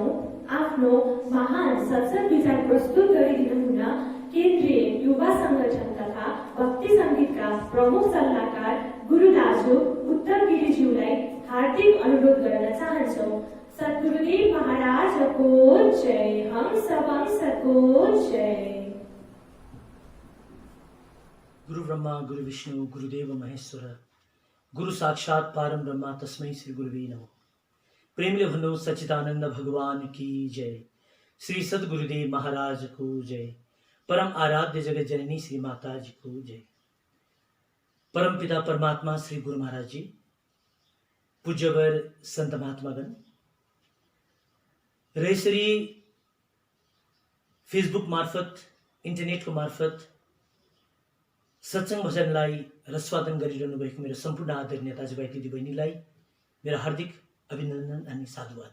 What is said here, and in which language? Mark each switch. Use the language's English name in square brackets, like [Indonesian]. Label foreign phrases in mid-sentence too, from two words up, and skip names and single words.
[Nepali] आफ्नो महान सत्संग विचार प्रस्तुत गरिदिनु हुन केन्द्रीय युवा संगठन तथा भक्ति संगीतका प्रमुख सल्लाहकार गुरु दाजु उत्तम गिरिज्यूलाई हार्दिक अनुरोध गर्न चाहन्छौँ। सद्गुरुदेव महाराजको जय। हंसको जय। [Sanskrit] गुरु ब्रह्मा गुरु विष्णु गुरुदेव महेश्वर गुरु साक्षात परम ब्रह्मा तस्मै श्री गुरुवे नमः। [Nepali] प्रेमले भन्नु [Hindi] सच्चिदानंद भगवान की जय। [Nepali] श्री सद्गुरुदेव महाराज को जय। परम आराध्य जगत जननी श्री माता जी को जय। परम पिता परमात्मा श्री गुरु महाराज जी, पूज्यवर संत महात्मागण र यसरी फेसबुक मार्फत इन्टरनेटको मार्फत सत्संग भजनलाई रसवादन गरिरहनु भएको मेरो सम्पूर्ण आदरणीय दाजुभाइ दिदीबहिनीलाई मेरो हार्दिक अभिनन्दन अनि साधुवाद।